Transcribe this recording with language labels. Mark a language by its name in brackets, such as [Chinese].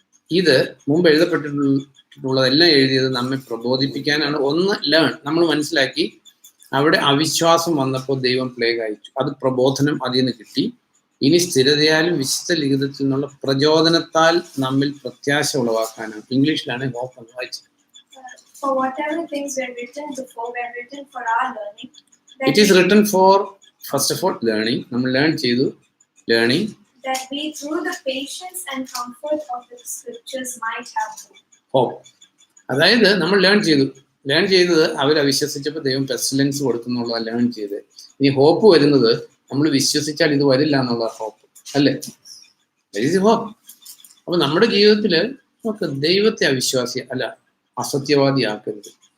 [Malayalam] ഇത് മുമ്പ് എഴുതപ്പെട്ടിട്ടുള്ളതെല്ലാം എഴുതിയത് നമ്മെ പ്രബോധിപ്പിക്കാനാണ്. ഒന്ന് ലേൺ, നമ്മൾ മനസ്സിലാക്കി അവിടെ അവിശ്വാസം വന്നപ്പോൾ ദൈവം പ്ലേഗ് അയച്ചു. അത് പ്രബോധനം അതിൽ നിന്ന് കിട്ടി. ഇനി സ്ഥിരതയാലും വിശുദ്ധ ലിഖിതത്തിൽ നിന്നുള്ള പ്രചോദനത്താൽ നമ്മിൽ പ്രത്യാശ ഉളവാക്കാനാണ്. ഇംഗ്ലീഷിലാണ് ഹോപ്പ് എന്ന് വായിച്ചത്. [English] For whatever things were written before were written for our learning. It is written for, first of all, learning. [Malayalam] നമ്മൾ ലേൺ ചെയ്തു. Learning. [English] That we through the patience and comfort of the scriptures might have hope. [Malayalam] അതായത് നമ്മൾ learn ചെയ്തത് അവർ അവിശ്വസിച്ചപ്പോൾ ദൈവം pestilence കൊടുക്കുന്നുള്ള learn ചെയ്ത്. ഇനി hope വരുന്നത് നമ്മൾ വിശ്വസിച്ചാൽ ഇത് വരില്ല എന്നുള്ള ഹോപ്പ് അല്ലേ? ഹോപ്പ്. അപ്പൊ നമ്മുടെ ജീവിതത്തില് നമുക്ക് ദൈവത്തെ അവിശ്വാസി അല്ല അസത്യവാദി ആക്കരുത്.